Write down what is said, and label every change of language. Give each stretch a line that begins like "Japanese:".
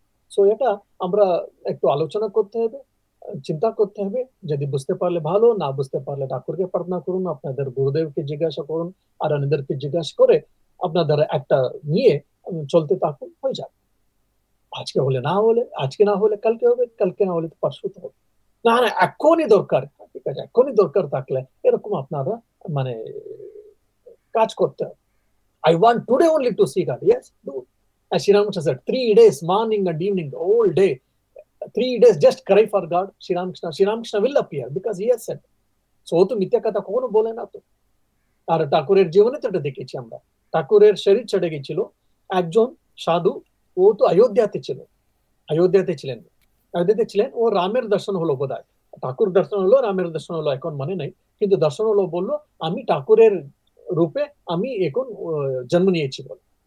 Bangla: So এটা আমরা একটু আলোচনা করতে হবে, চিন্তা করতে হবে, যদি বুঝতে পারলে ভালো, না বুঝতে পারলে ঠাকুরকে প্রার্থনা করুন, আপনাদের গুরুদেবকে জিজ্ঞাসা করুন, আর অন্যদেরকে জিজ্ঞাসা করে আপনাদের একটা নিয়ে চলতে থাকুন, হয়ে যাবে। আজকে হলে না হলে, আজকে না হলে কালকে হবে, কালকে না হলে তো পরশু তো হবে। না না এখনই দরকার, ঠিক আছে এখনই দরকার থাকলে এরকম আপনারা মানে কাজ করতে হবে।
English: I want today only to see God. Yes, do. As Sri Ramakrishna said, 3 days, morning and evening, the whole day, 3 days, just cry for God. Sri Ramakrishna will appear because he has said.
Bangla: So ও তো মিথ্যা কথা কখনো বলে না তো। আর ঠাকুরের জীবনে তো এটা দেখেছি আমরা, ঠাকুরের শরীর ছেড়ে গেছিল একজন সাধু, ও তো অযোধ্যাতে ছিলেন, অযোধ্যাতে ছিলেন, ও রামের দর্শন হলো বোধহয়, ঠাকুর দর্শন হলো, রামের দর্শন হলো এখন মনে নেই, কিন্তু দর্শন হলো, বললো আমি ঠাকুরের রূপে আমি এখন জন্ম নিয়েছি বলে।